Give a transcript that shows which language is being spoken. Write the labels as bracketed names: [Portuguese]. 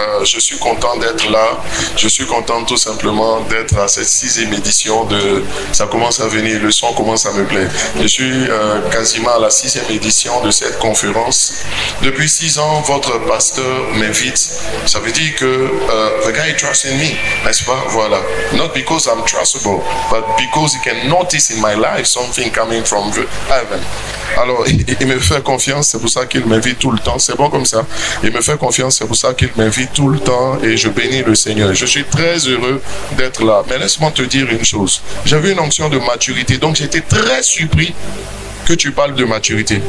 [French] Je suis content d'être là. Je suis content tout simplement d'être à cette 6e édition de... Ça commence à venir, le son commence à me plaire. Je suis quasiment à la 6e édition de cette conférence. Depuis 6 ans, votre pasteur m'invite. Ça veut dire que [English] the guy trusts in me, [French] n'est-ce pas? Voilà. [English] Not because I'm trustable, but because he can notice in my life something coming from heaven. [French] Alors, il me fait confiance, c'est pour ça qu'il m'invite tout le temps. C'est bon comme ça. Il me fait confiance, c'est pour ça qu'il m'invite tout le temps et je bénis le Seigneur. Je suis très heureux d'être là. Mais laisse-moi te dire une chose. J'avais une onction de maturité, donc j'étais très surpris que tu parles de maturité.